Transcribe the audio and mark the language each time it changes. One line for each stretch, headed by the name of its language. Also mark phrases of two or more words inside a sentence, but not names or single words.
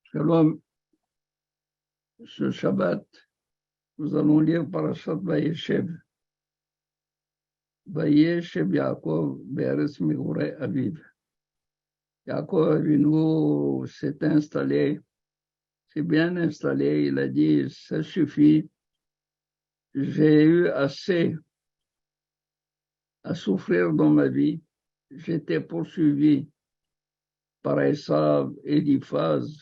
French: Shalom. Ce Shabbat, nous allons lire Parashat Vayeshev.
Hebrew: וישב יעקב בארץ מגורי אביו.
French: Yaakov Avinu s'est installé, s'est bien installé. Il a dit, ça suffit. J'ai eu assez à souffrir dans ma vie. J'étais poursuivi par Esav et Eliphaz.